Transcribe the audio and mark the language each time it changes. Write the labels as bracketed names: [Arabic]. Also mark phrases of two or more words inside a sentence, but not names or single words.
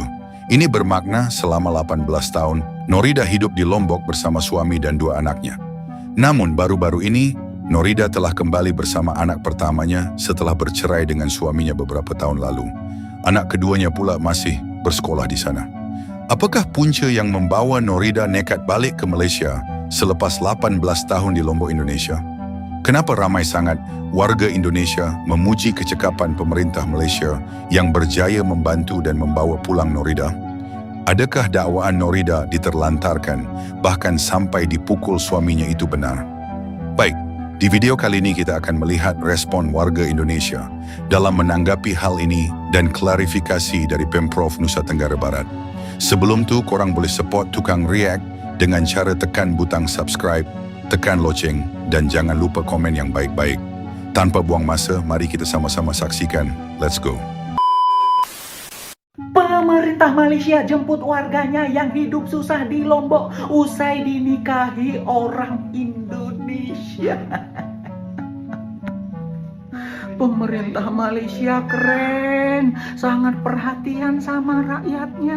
[Malay] Ini bermakna selama 18 tahun, Norida hidup di Lombok bersama suami dan 2 anaknya. Namun baru-baru ini, Norida telah kembali bersama anak pertamanya setelah bercerai dengan suaminya beberapa tahun lalu. Anak keduanya pula masih bersekolah di sana. Apakah punca yang membawa Norida nekat balik ke Malaysia selepas 18 tahun di Lombok, Indonesia? Kenapa ramai sangat warga Indonesia memuji kecekapan pemerintah Malaysia yang berjaya membantu dan membawa pulang Norida? Adakah dakwaan Norida diterlantarkan bahkan sampai dipukul suaminya itu benar? Baik, di video kali ini kita akan melihat respon warga Indonesia dalam menanggapi hal ini dan klarifikasi dari Pemprov Nusa Tenggara Barat. Sebelum tu, korang boleh support Tukang React dengan cara tekan butang subscribe, tekan loceng, dan jangan lupa komen yang baik-baik. Tanpa buang masa, mari kita sama-sama saksikan. [English] Let's go. [Indonesian] Pemerintah Malaysia jemput warganya yang hidup susah di Lombok usai dinikahi orang Indonesia. Pemerintah Malaysia keren, sangat perhatian sama rakyatnya.